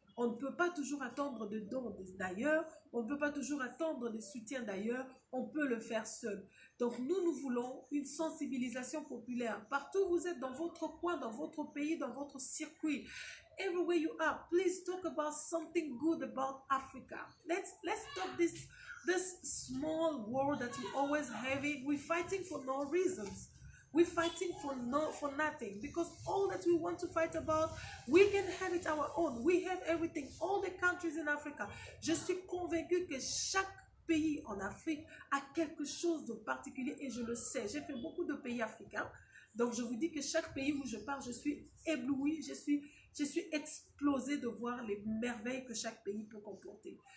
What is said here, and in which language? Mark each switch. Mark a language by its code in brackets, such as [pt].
[fr] On ne peut pas toujours attendre de dons d'ailleurs, on ne peut pas toujours attendre de soutien d'ailleurs, on peut le faire seul. Donc nous voulons une sensibilisation populaire. Partout où vous êtes, dans votre coin, dans votre pays, dans votre circuit, [en] everywhere you are, please talk about something good about Africa. Let's stop this small war that we always have it. We're fighting for no reasons. We're fighting for nothing, because all that we want to fight about, we can have it our own. We have everything, all the countries in Africa. [fr] Je suis convaincue que chaque pays en Afrique a quelque chose de particulier et je le sais. J'ai fait beaucoup de pays africains, donc je vous dis que chaque pays où je pars, je suis éblouie, je suis explosée de voir les merveilles que chaque pays peut comporter.